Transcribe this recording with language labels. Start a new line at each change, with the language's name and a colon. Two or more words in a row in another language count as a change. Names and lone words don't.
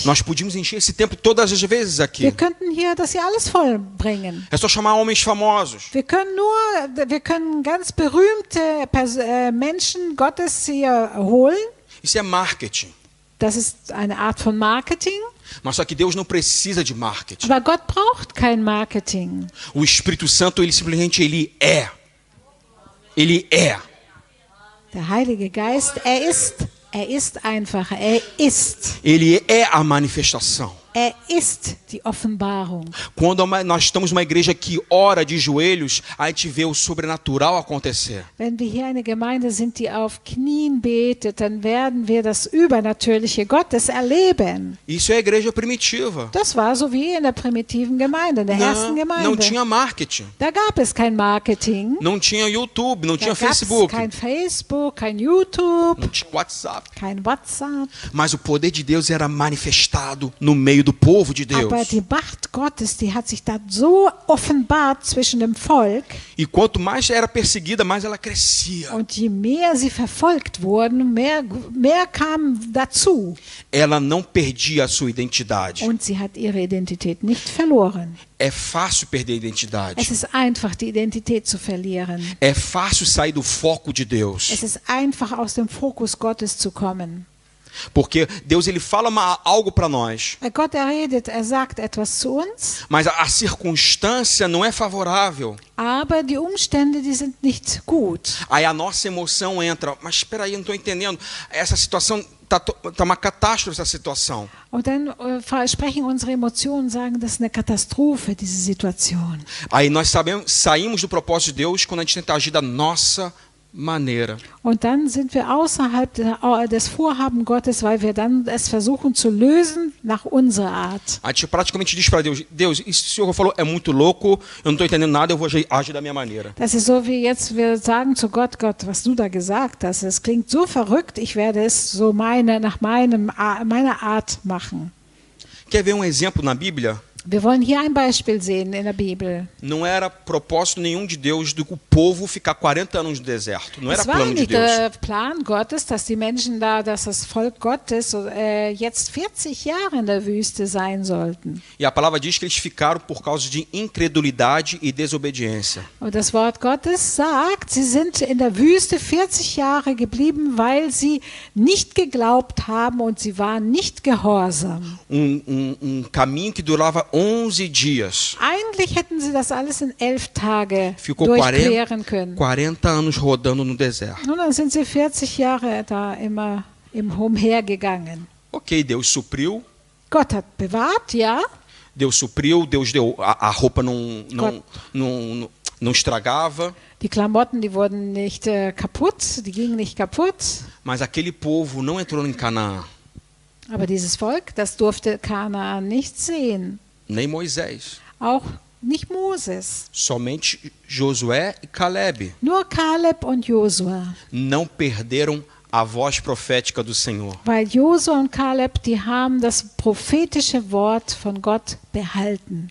Portuguese: Nós podíamos encher esse templo todas as vezes aqui.
German: Wir könnten hier das hier alles vollbringen.
Portuguese: É só chamar homens famosos.
German: Wir können ganz berühmte Menschen Gottes hier holen.
Portuguese: Isso é marketing.
German: Das ist eine Art von Marketing.
Portuguese: Mas só que Deus não precisa de marketing.
German: Aber Gott braucht kein Marketing.
Portuguese: O Espírito Santo, ele simplesmente ele é. Ele é.
German: Der Heilige Geist, er ist einfach, er ist.
Portuguese: Ele é a manifestação.
German: Er ist die Offenbarung.
Portuguese: Quando nós estamos numa igreja que ora de joelhos, a gente vê o sobrenatural acontecer.
German: Wenn wir hier eine Gemeinde sind, die auf Knien betet, dann werden wir das Übernatürliche Gottes erleben.
Portuguese: Isso é a igreja primitiva.
German: Das war so wie in der primitiven Gemeinde, in der ersten Gemeinde.
Portuguese: Não tinha marketing.
German: Da gab es kein Marketing.
Portuguese: Não tinha YouTube, não
German: Da
Portuguese: tinha
German: gab es
Portuguese: Facebook,
German: kein Facebook, kein YouTube,
Portuguese: não tinha WhatsApp.
German: kein WhatsApp.
Portuguese: Mas o poder de Deus era manifestado no meio do povo de Deus.
German: Aber die Macht Gottes, die hat sich da so offenbart zwischen dem Volk.
Portuguese: E quanto mais era perseguida, mais ela crescia.
German: Und je mehr sie verfolgt wurden, mehr kam dazu.
Portuguese: Ela não perdia a sua identidade.
German: Und sie hat ihre Identität nicht verloren.
Portuguese: É fácil perder a
German: Es
Portuguese: identidade.
German: ist einfach, die Identität zu verlieren.
Portuguese: É fácil sair do foco de
German: Es
Portuguese: Deus.
German: ist einfach, aus dem Fokus Gottes zu kommen.
Portuguese: Porque Deus ele fala algo para nós,
German: Weil Gott redet, sagt etwas zu uns,
Portuguese: mas a circunstância não é favorável.
German: aber die Umstände, die sind nicht gut.
Portuguese: Aí a nossa emoção entra. Mas espera aí, eu não estou entendendo. Essa situação tá uma catástrofe, essa situação.
German: Und dann sprechen unsere Emotionen und sagen, das ist eine Katastrophe, diese Situation.
Portuguese: Aí nós saímos do propósito de Deus quando a gente tenta agir da nossa maneira.
German: Und dann sind wir außerhalb des Vorhaben Gottes, weil wir dann es versuchen zu lösen nach unserer Art.
Portuguese: A gente praticamente diz para Deus: Deus, isso que o Senhor falou é muito louco, eu não estou entendendo nada, eu vou agir da minha maneira.
German: Das ist so wie jetzt wir sagen zu Gott, Gott, was du da gesagt hast, es klingt so verrückt, ich werde es so nach meiner Art machen.
Portuguese: Quer ver um exemplo na Bíblia?
German: Wir wollen hier ein Beispiel sehen in der Bibel.
Portuguese: Não era propósito nenhum de Deus do povo ficar 40 anos no deserto. Não era
German: Es war
Portuguese: plano de
German: nicht
Portuguese: Deus.
German: der Plan Gottes, dass die Menschen da, dass das Volk Gottes jetzt 40 Jahre in der Wüste sein sollten.
Portuguese: E a palavra diz que eles ficaram por causa de incredulidade e desobediência.
German: Und das Wort Gottes sagt, sie sind in der Wüste 40 Jahre geblieben, weil sie nicht geglaubt haben und sie waren nicht gehorsam.
Portuguese: Caminho que durava 11 dias.
German: Eigentlich hätten sie das alles in 11 Tage
Portuguese: Ficou
German: durchqueren können.
Portuguese: 40 anos rodando no deserto.
German: Und dann sind sie 40 Jahre da immer umhergegangen.
Portuguese: Ok, Deus supriu.
German: Gott hat bewahrt, ja.
Portuguese: Deus supriu, Deus deu. A roupa não estragava.
German: Die Klamotten, die wurden nicht kaputt, die gingen nicht kaputt.
Portuguese: Mas aquele povo não entrou em Canaã.
German: Aber dieses Volk, das durfte Kanaan nicht sehen.
Portuguese: Nem Moisés.
German: Auch nicht Moses.
Portuguese: Somente Josué e Caleb.
German: Nur Kaleb und Josua.
Portuguese: Não perderam a voz profética do Senhor.
German: Weil Josua und Kaleb, die haben das prophetische Wort von Gott behalten.